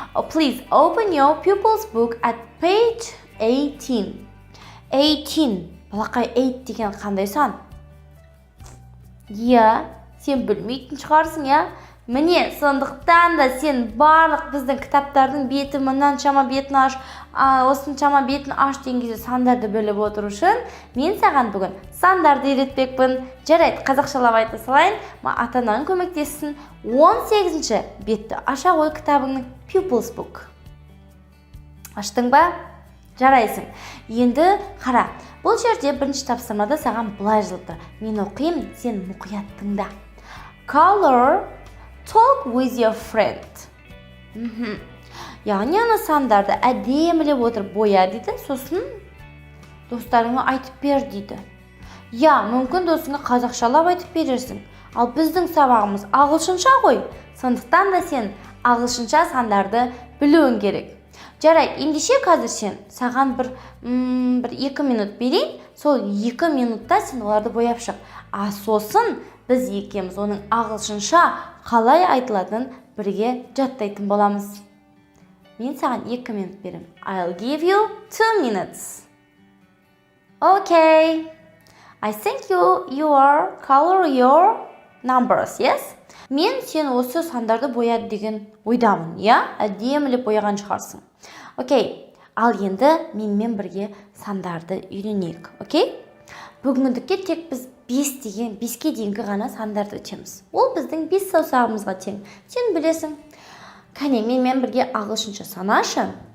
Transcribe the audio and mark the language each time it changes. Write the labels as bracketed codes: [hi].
[en] Please open your pupil's book at page 18. 18. [kk] Балақай, 8 деген қандай сан? Сен білмейтін шығарсың, Міне, сондықтан да сен барлық біздің кітаптардың беті мұншама бетін аш, осыншама бетін аш деген кезде сандарды біліп отыру үшін мен саған бүгін сандарды үйретпекпін. Жарайды, қазақшалап айта салайын, ата-анаң көмектессін. 18-ші бетті аша қой кітабыңның Pupils Book. Аштың ба? Жарайсың. Енді қара, бұл жерде бірінші тапсырмада саған былай жазылды. Мен оқимын, сен мұқият тыңда. [en] Color, talk with your friend. [kk] Яғни ана сандарды әдемілеп отырып боя дейді, сосын достарыңа айтып бер дейді. Мүмкін досыңа қазақшалап айтып берерсің. Ал біздің сабағымыз ағылшынша ғой. Сондықтан да сен ағылшынша сандарды білуің керек. Жарайды, ендеше қазір саған бір 2 минут берейін, сол 2 минутта сен оларды бояп шық. Сосын біз екеуміз оның ағылшынша қалай айтылатынын бірге жаттайтын боламыз. Мен саған 2 минут берем. [en] I'll give you 2 minutes. Okay. I think you are color your numbers, yes? [kk] Мен сен осы сандарды бояды деген ойдамын, Әдемілеп бояған шығарсың. Окей, ал енді менімен бірге сандарды үйренейік, окей? Бүгінгідікке тек біз 5-ке дейінгі ғана сандарды өтеміз. Ол біздің 5 саусағымызға тең. Сен білесің. Кәне, менімен бірге ағылшынша санашы.